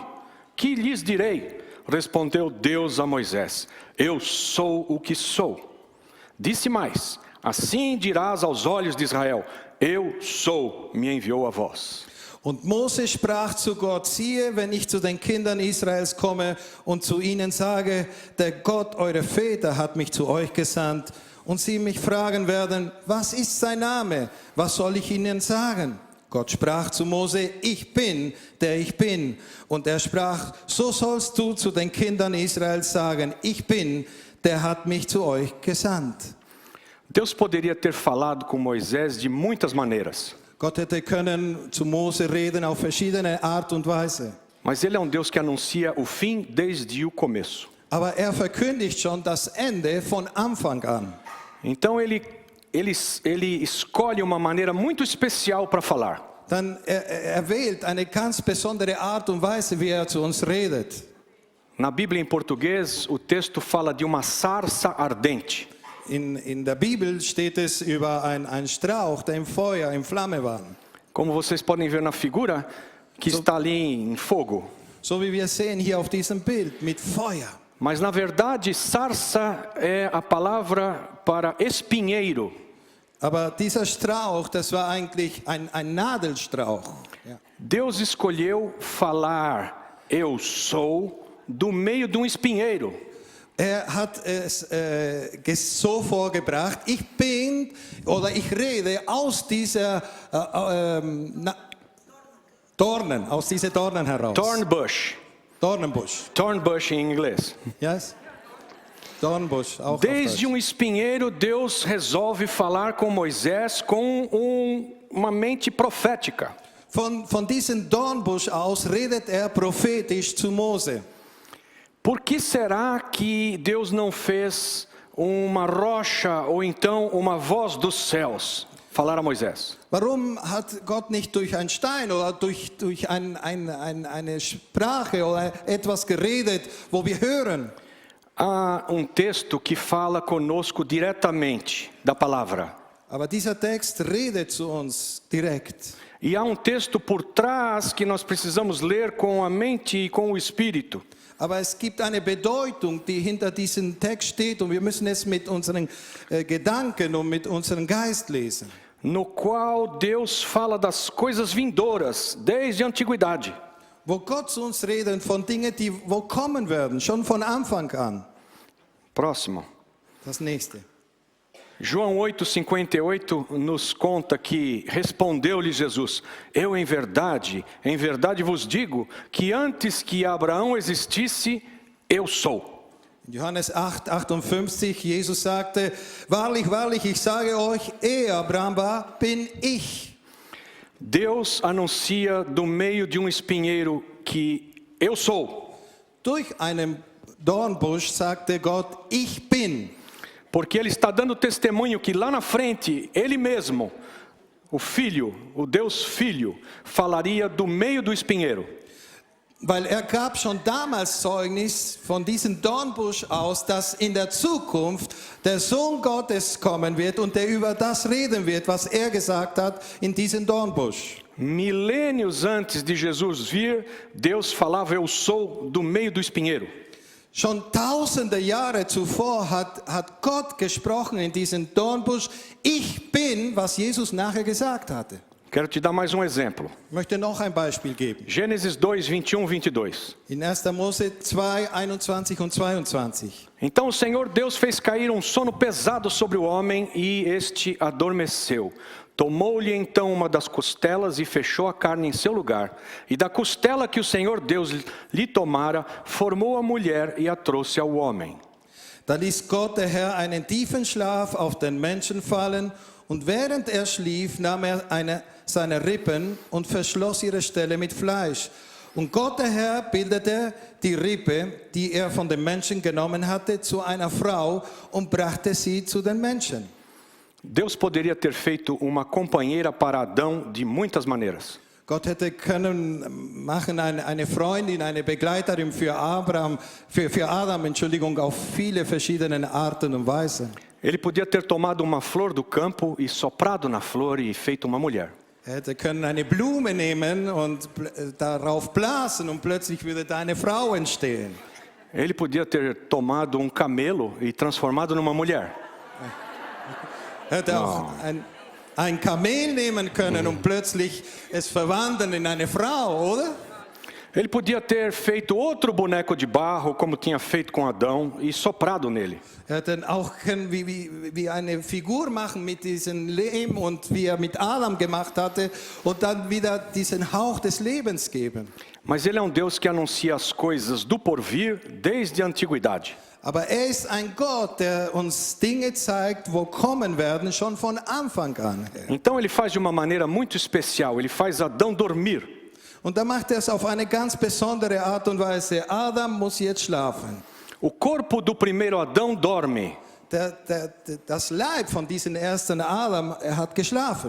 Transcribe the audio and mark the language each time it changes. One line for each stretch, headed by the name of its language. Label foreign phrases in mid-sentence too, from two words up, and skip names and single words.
Portuguese: Que lhes direi? Respondeu Deus a Moisés: Eu sou o que sou. Disse mais: Assim dirás aos olhos de Israel: Eu sou, me enviou a vós.
German: Und Mose sprach zu Gott, siehe, wenn ich zu den Kindern Israels komme und zu ihnen sage, der Gott eurer Väter hat mich zu euch gesandt, und sie mich fragen werden, was ist sein Name? Was soll ich ihnen sagen? Gott sprach zu Mose, ich bin, der ich bin. Und er sprach, so sollst du zu den Kindern Israels sagen, ich bin, der hat mich zu euch gesandt.
Portuguese: Deus poderia ter falado com Moisés de muitas maneiras.
German: Gott hätte können zu Mose reden auf verschiedene Art und Weise.
Portuguese: Mas ele é Deus que anuncia o fim desde o começo.
German: Aber verkündigt schon das Ende von Anfang an.
Portuguese: Então ele escolhe uma maneira muito especial para falar.
German: dann er wählt eine ganz besondere Art und Weise, wie zu uns redet.
Portuguese: Na Bíblia em português, o texto fala de uma sarça ardente.
German: In der Bibel steht es über einen Strauch, der im Feuer, in Flamme war.
Portuguese: Como vocês podem ver na figura, que está ali em fogo.
German: So wie wir sehen hier auf diesem Bild, mit Feuer.
Portuguese: Mas na verdade, sarça é a palavra para espinheiro.
German: Aber dieser Strauch, das war eigentlich ein Nadelstrauch. Ja.
Portuguese: Deus escolheu falar, eu sou, do meio de um espinheiro.
German: Hat es so vorgebracht, ich bin oder ich rede aus dieser aus diesen Dornen heraus. Dornbush. Dornenbusch.
Portuguese: Thornbush em inglês.
German: Yes? Dornbusch, auch auf
Portuguese: Desde
German: Deutsch.
Portuguese: espinheiro, Deus resolve falar com Moisés com uma mente profética.
German: Von diesem Dornbusch aus redet prophetisch zu Mose.
Portuguese: Por que será que Deus não fez uma rocha ou então uma voz dos céus falar a Moisés?
German: Warum hat Gott nicht durch einen Stein oder durch eine Sprache oder etwas geredet, wo wir hören?
Portuguese: Há texto que fala conosco diretamente da palavra.
German: Aber dieser Text redet zu uns direkt.
Portuguese: E há texto por trás que nós precisamos ler com a mente e com o espírito.
German: Aber es gibt eine Bedeutung, die hinter diesem Text steht und wir müssen es mit unseren Gedanken und mit unserem Geist lesen.
Portuguese: No qual Deus fala das coisas vindouras desde a antiguidade.
German: Wo Gott zu uns redet von Dingen, die wo kommen werden, schon von Anfang an.
Portuguese: Próximo.
German: Das nächste.
Portuguese: João 8,58 nos conta que respondeu-lhe Jesus: Eu em verdade vos digo que antes que Abraão existisse, eu sou.
German: Johannes 8,58, Jesus sagte, wahrlich, wahrlich, ich sage euch, ehe Abraham war, bin ich.
Portuguese: Deus anuncia do meio de espinheiro que eu sou.
German: Durch einen Dornbusch sagte Gott, ich bin.
Portuguese: Porque ele está dando testemunho que lá na frente, ele mesmo, o Filho, o Deus Filho, falaria do meio do espinheiro.
German: Weil gab schon damals Zeugnis von diesem Dornbusch aus, dass in der Zukunft der Sohn Gottes kommen wird und der über das reden wird, was gesagt hat in diesem Dornbusch.
Portuguese: Milênios antes de Jesus vir, Deus falava, eu sou, do meio do espinheiro.
German: Schon tausende Jahre zuvor hat Gott gesprochen in diesem Dornbusch, ich bin, was Jesus nachher gesagt hatte.
Portuguese: Quero te dar mais exemplo.
German: Ich möchte noch ein Beispiel geben.
Portuguese: Gênesis 2, 21, 22.
German: In 1. Mose 2, 21 und 22.
Portuguese: Então o Senhor Deus fez cair sono pesado sobre o homem e este adormeceu. Tomou-lhe então uma das costelas e fechou a carne em seu lugar. E da costela que o Senhor Deus lhe tomara, formou a mulher e a trouxe ao homem.
German: Da ließ Gott der Herr einen tiefen Schlaf auf den Menschen fallen und während schlief, nahm seine Rippen und verschloss ihre Stelle mit Fleisch. Und Gott der Herr bildete die Rippe, die von dem Menschen genommen hatte, zu einer Frau und brachte sie zu den Menschen.
Portuguese: Deus poderia ter feito uma companheira para Adão de muitas maneiras.
German: Gott hätte können machen eine Freundin, eine Begleiterin für Adam, auf viele verschiedene Arten und Weisen.
Portuguese: Ele podia ter tomado uma flor do campo e soprado na flor e feito uma mulher.
German: Hätte können eine Blume nehmen und darauf blasen und plötzlich würde da eine Frau entstehen.
Portuguese: Ele podia ter tomado camelo e transformado numa mulher.
German: Hätte auch ein Kamel nehmen können und plötzlich es verwandeln in eine Frau, oder?
Portuguese: Ele podia ter feito outro boneco de barro, como tinha feito com Adão, e soprado nele.
German: Hätte auch können wie eine Figur machen mit diesem Lehm und wie mit Adam gemacht hatte und dann wieder diesen Hauch des Lebens geben.
Portuguese: Mas ele é Deus que anuncia as coisas do porvir desde a antiguidade.
German: Aber ist ein Gott, der uns Dinge zeigt, wo kommen werden, schon von Anfang an.
Portuguese: Então ele faz de uma maneira muito especial, ele faz Adão dormir.
German: Und da macht es auf eine ganz besondere Art und Weise. Adam muss jetzt schlafen.
Portuguese: O corpo do primeiro Adão dorme.
German: Das Leib von diesem ersten Adam, hat geschlafen.